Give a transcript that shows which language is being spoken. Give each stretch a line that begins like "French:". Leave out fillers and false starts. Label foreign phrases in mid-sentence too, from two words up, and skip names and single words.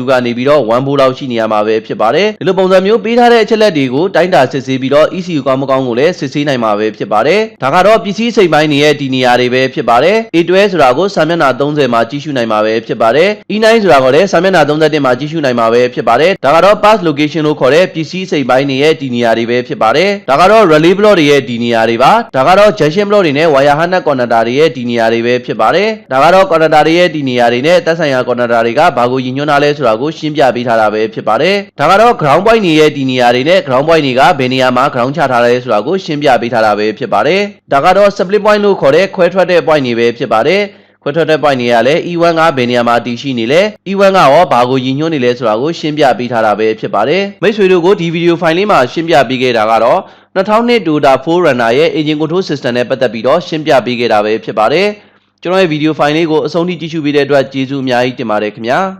Burmese: ကနေပြီးတော့1 volt လောက်ရှိနေရမှာပဲဖြစ်ပါတယ်ဒီလိုပုံစံမျိုးပေးထားတဲ့အချက်လက်တွေကိုတိုင်းတာစစ်ဆေးပြီးတော့ ECU ကောင်းမကောင်းကိုလည်းစစ်ဆေးနိုင်မှာပဲဖြစ်ပါတယ်ဒါကတော့ပစ္စည်းစိတ်ပိုင်းတွေရဲ့ဒီနေရာတွေပဲဖြစ်ပါတယ် A12 ဆိုတာကိုစာမျက်နှာ30မှာကြည့်ရှုနိုင်မှာပဲဖြစ်ပါတယ် E9 ဆိုတာကိုလည်းစာမျက်နှာ31မှာကြည့်ရှုနိုင်မှာပဲဖြစ်ပါတယ်ဒါကတော့
English: pass location
Burmese: လို့ခေါ်တဲ့ပစ္စည်းစိတ်ပိုင်းတွေရဲ့ဒီနေရာတွေပဲဖြစ်ပါတယ်ဒါကတော့
English: relay block
Burmese: တွေရဲ့ဒီနေရာတွေပါဒါကတော့
English: junction block
Burmese: တွေနဲ့
English: wire harness connector
Burmese: တွေရဲ့ဒီနေရာတွေပဲဖြစ်ပါတယ်ဒါကတော့ connector တွေရဲ့ဒီနေရာတွေနဲ့သက်ဆိုင်ရာ connector တွေကဘာကိုရည်ညွှန်းထားလဲဆိုတာကိုရှင်းပြပေး ထားတာပဲဖြစ်ပါတယ်ဒါကတော့
English: ground point
Burmese: တွေရဲ့ဒီနေရာတွေနဲ့
English: ground point
Burmese: တွေကဘယ်နေရာမှာ ground ချထားလဲဆိုတာကိုရှင်းပြပေးထားတာပဲဖြစ်ပါတယ်ဒါကတော့
English: split point
Burmese: လို့ခေါ်တဲ့ခွဲထွက်တဲ့ point တွေပဲဖြစ်ပါတယ်ခွဲထွက်တဲ့ point တွေကလည်း E1 ကဘယ်နေရာမှာတည်ရှိနေလဲ E1 ကရောဘာကိုရည်ညွှန်းနေလဲဆိုတာကိုရှင်းပြပေးထားတာပဲဖြစ်ပါတယ်မိတ်ဆွေတို့ကိုဒီဗီဒီယိုဖိုင်လေးမှာရှင်းပြပေးခဲ့တာကတော့2002 Toyota 4Runner ရဲ့
English: engine control system
Burmese: နဲ့ပတ်သက်ပြီးတော့ရှင်းပြပေးခဲ့တာပဲဖြစ်ပါတယ်ကျွန်တော်ရဲ့ဗီဒီယိုဖိုင်လေးကိုအဆုံးထိကြည့်ရှုပေးတဲ့အတွက်ကျေးဇူးအများကြီးတင်ပါတယ်ခင်ဗျာ